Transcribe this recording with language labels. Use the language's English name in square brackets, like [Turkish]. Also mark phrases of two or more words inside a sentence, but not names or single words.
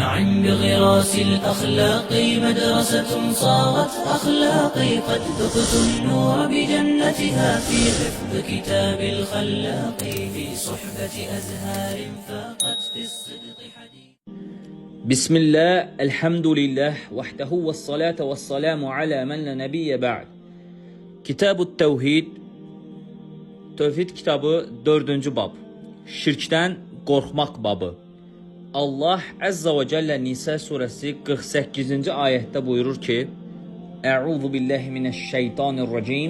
[Arabic] معا بغراس الأخلاق مدرسة صارت أخلاقي قد ذقت النور بجنتها في حفظ كتاب الخلاق في صحبة أزهار فاقت في الصدق حديث. بسم الله الحمد لله وحده والصلاة والسلام على من لا نبي بعد. [Azerbaijani] Kitab-ı Tevhid, Tevhid kitabı 4. bab. Şirkdən qorxmaq babı. Allah [Arabic] عز وجل [Azerbaijani] Nisa surəsi 48-ci ayətdə buyurur ki: [Arabic] أعوذ بالله من الشيطان الرجيم.